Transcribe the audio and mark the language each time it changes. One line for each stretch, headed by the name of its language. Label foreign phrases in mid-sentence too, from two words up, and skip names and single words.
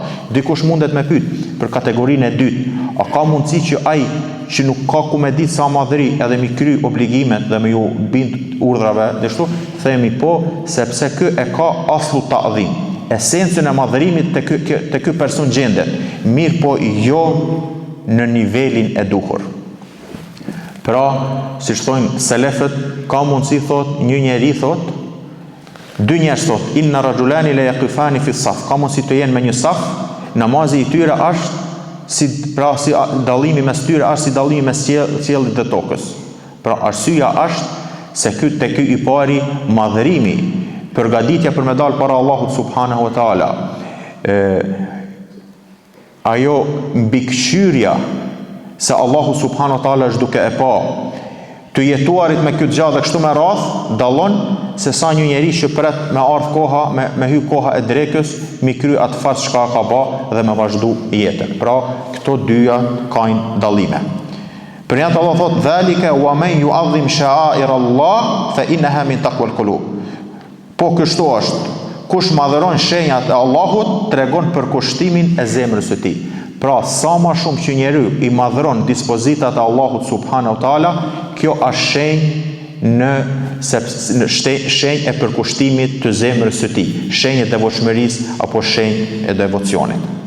Albanian: Dikush mundet me pyet për kategorinë e dytë, a ka mundësi që ai që nuk ka ku me ditë sa madhëri edhe mi kry obligimet dhe me ju bind urdhrave dhe shtu, themi po, sepse kë e ka
Arabic: أصل التعظيم,
Albanian: esencën e madhërimit të ky person gjendet, mirë po jo në nivelin e duhur. Pra, si thojnë selefët, ka mundësi thot, një njeri thot, dy njerëz thot,
Arabic: إن رجلين لا يقفان في صف,
Albanian: ka mundësi të jenë me një saf, namazi i tyre është si dallimi mes tyre është si dallimi mes qiellit dhe tokës. Pra arsyeja është se ky i pari madhërimi, përgatitja për me dalë para Allahut
Arabic: سبحانه وتعالى,
Albanian: ajo mbikëqyrja se Allahu
Arabic: سبحانه وتعالى
Albanian: është duke e pa, të jetuarit me këtë gjallë dhe kështu me radhë, dallon se sa një njeri që pret me ardh koha, me hy koha e drekës, mi kry atë fat çka ka ba dhe me vazhdu jetën. Pra, këto dyja kanë dallime. Për janë të Allah thot,
Arabic: ذلك ومن يعظم شعائر الله فإنها من تقوى القلوب.
Albanian: Po kështu është, kush madhëron shenjat e Allahut, tregon për kushtimin e zemrës së tij. Pra, sa ma shumë që njeri i madhëron dispozitat e Allahut
Arabic: سبحانه وتعالى,
Albanian: kjo është shenjë në shenjë e përkushtimit të zemrës së tij, shenjë e devotshmërisë apo shenjë e devocionit.